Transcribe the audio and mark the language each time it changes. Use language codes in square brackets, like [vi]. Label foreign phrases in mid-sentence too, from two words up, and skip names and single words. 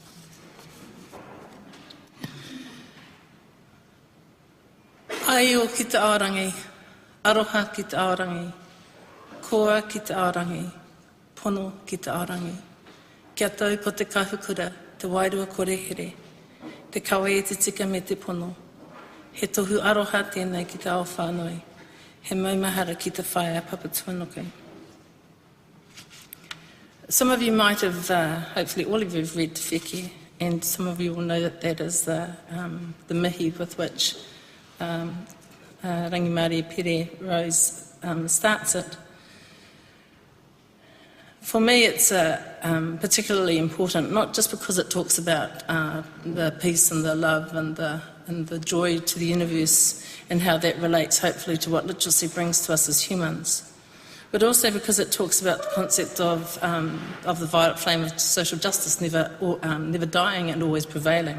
[mi] Ai o ki te aorangi, aroha ki te aorangi, koa ki te aorangi, pono ki te aorangi. Kia tau po te kahukura, te wairua korehere, te kawe e te tika me te pono. He tohu aroha tēnei ki te ao whānui, he maumahara ki te whae a Papatuanoku. [en] Some of you might have, hopefully all of you have read Te Wheke, and some of you will know that that is the mihi with which Rangimārie Pere Rose starts it. For me, it's particularly important, not just because it talks about the peace and the love and the joy to the universe and how that relates, hopefully, to what literacy brings to us as humans, but also because it talks about the concept of the violet flame of social justice never dying and always prevailing.